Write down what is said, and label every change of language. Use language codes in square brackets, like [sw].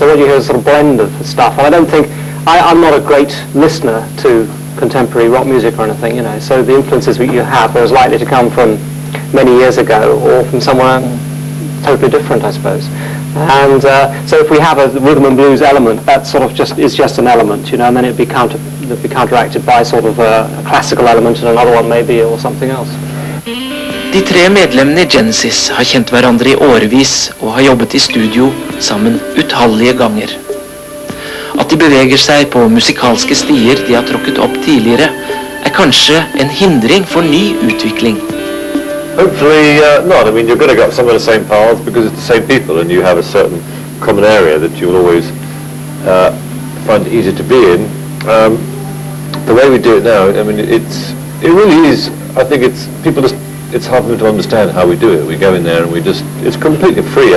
[en] So what you hear is a sort of blend of stuff. And I don't think, I'm not a great listener to contemporary rock music or anything, you know, so the influences that you have are as likely to come from many years ago or from somewhere totally different, I suppose. And so if we have a rhythm and blues element, that sort of is just an element, you know, and then it'd be counteracted by sort of a classical element and another one maybe or something else. [no] De 3 medlemmene i Genesis har kjent hverandre i årevis og har jobbet i studio sammen utallige ganger. At de beveger seg på musikalske stier de har tråkket opp tidligere, kanskje en hindring for ny utvikling. [en] Hopefully not. I mean, you're going to go some of the same paths because it's the same people and you have a certain common area that you'll always find it easy to be in. The way we do it now, I mean, it really is, I think it's hard for them to understand how we do it. We go in there and it's completely free.